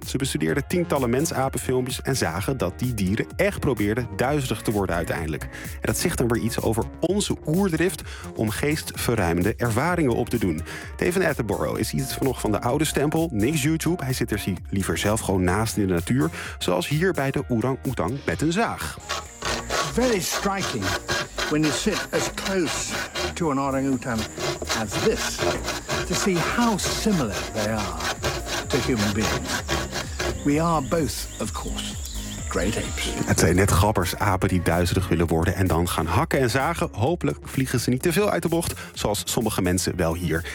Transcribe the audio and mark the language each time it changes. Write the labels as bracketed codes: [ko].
[nl] Ze bestudeerden tientallen mensapenfilmpjes en zagen dat die dieren echt probeerden duizelig te worden uiteindelijk. En dat zegt dan weer iets over onze oerdrift om geestverruimende ervaringen op te doen. David Attenborough is iets van nog van de oude stempel, niks YouTube. Hij zit er liever zelf gewoon naast in de natuur, zoals hier bij de orang-oetang met een zaag. [en] Very striking when you sit as close to an orang-oetang as this, to see how similar they are to human beings. We are both, of course. [nl] Het zijn net gabbers, apen die duizelig willen worden en dan gaan hakken en zagen. Hopelijk vliegen ze niet te veel uit de bocht, zoals sommige mensen wel hier.